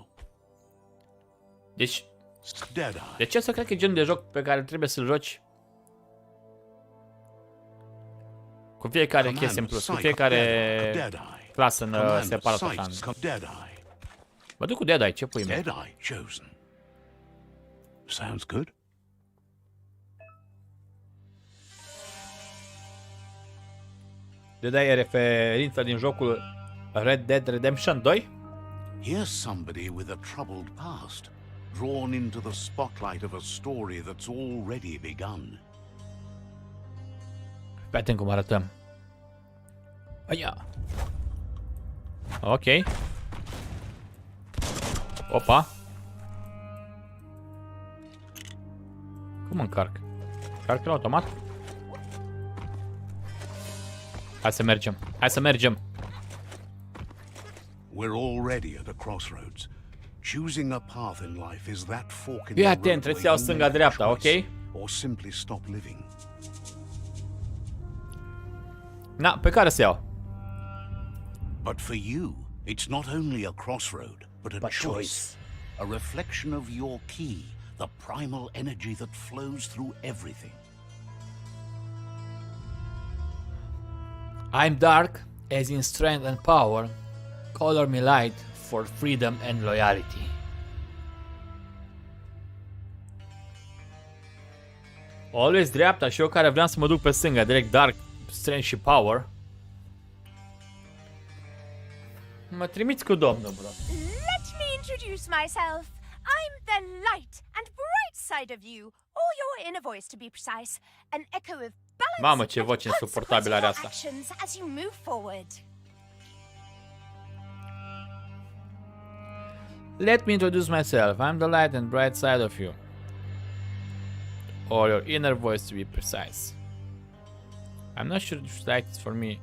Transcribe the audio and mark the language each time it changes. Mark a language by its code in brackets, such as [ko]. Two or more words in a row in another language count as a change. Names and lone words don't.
[ro] Deci, Deadeye. de ce să cred că e genul de joc pe care trebuie să-l joci cu fiecare chestie în plus, cu fiecare clasă în separat așa. Mă duc cu Deadeye, ce pui mea? [en] Deadeye chosen. Sounds good. [ro] Deadeye e referință din jocul Red Dead Redemption 2? [en] Here's somebody with a troubled past, drawn into the spotlight of a story that's already begun. [ro] Fii atent cum arătăm. Aia. Ok. Opa. Cum încarc? Încarc la automat? Hai să mergem. Hai să mergem. [en] We're already at a crossroads. Choosing a path in life is that fork in [ro] Fii [en] the [ro] atent, [en] road [ro] trebuie să [en] where [ro] iau [en] you [ro] stânga-dreapta, [en] make a choice [ro] ok? [en] or simply stop living. [ro] Na, pe care să iau? [en] But for you, it's not only a crossroad, but a choice. A reflection of your key, the primal energy that flows through everything. I'm dark, as in strength and power. Color me light for freedom and loyalty. [ro] Always dreapta și eu care vreau să mă duc pe stânga, direct [en] dark, strength [ro] și power. Mă trimiți cu domnul, bro. [en] Let me introduce myself. I'm the light and bright side of you, or your inner voice to be precise, an echo of balance [ro] Mamă, ce [en] and [ro] voce insuportabilă are asta. [en] actions as you move forward. Let me introduce myself. I'm the light and bright side of you. Or your inner voice to be precise. I'm not sure if light is for me.